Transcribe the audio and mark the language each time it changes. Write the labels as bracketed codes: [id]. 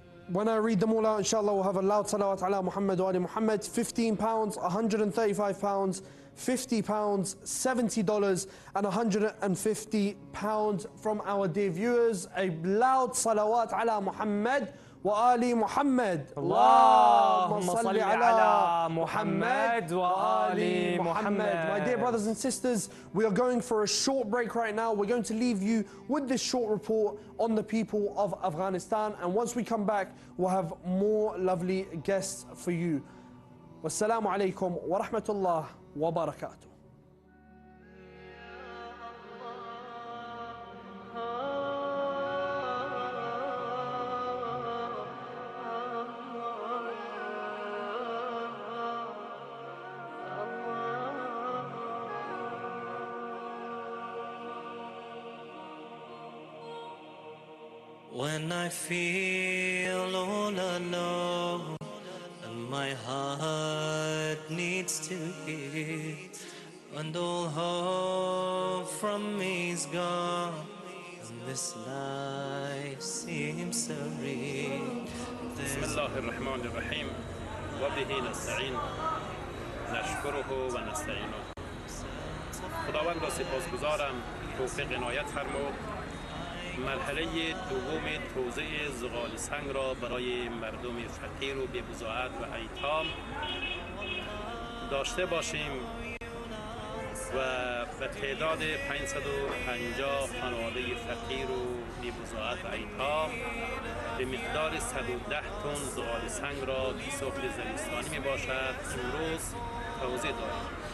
[en] When I read them all out, inshallah, we'll have a loud salawat [ar] ala Muhammad wa ali Muhammad. [en] £15, £135, £50, $70 and £150 from our dear viewers. A loud salawat [ar] ala Muhammad wa وآل محمد. اللهم صل على محمد وآل محمد. [en] My dear brothers and sisters, we are going for a short break right now. We're going to leave you with this short report on the people of Afghanistan, and once we come back, we'll have more lovely guests for you. [ar] Wassalamu alaikum wa rahmatullah wa barakatuh. [en] When I feel all alone and my heart needs to heal, and all hope from me is gone, and this life seems so real. [ar] بسم الله الرحمن الرحیم و به نستعین نشکره و نستعینه. [fa] خداوند را سپاسگزارم توفیق عنایت فرمود مرحله دوم توزیع زغال سنگ را برای مردم فقیر و بی‌بضاعت و ایتام داشته باشیم و به تعداد 550 خانواده فقیر و بی‌بضاعت و ایتام به مقدار 110 تن زغال سنگ را که سفره زمستانی می باشد امروز توزیع داریم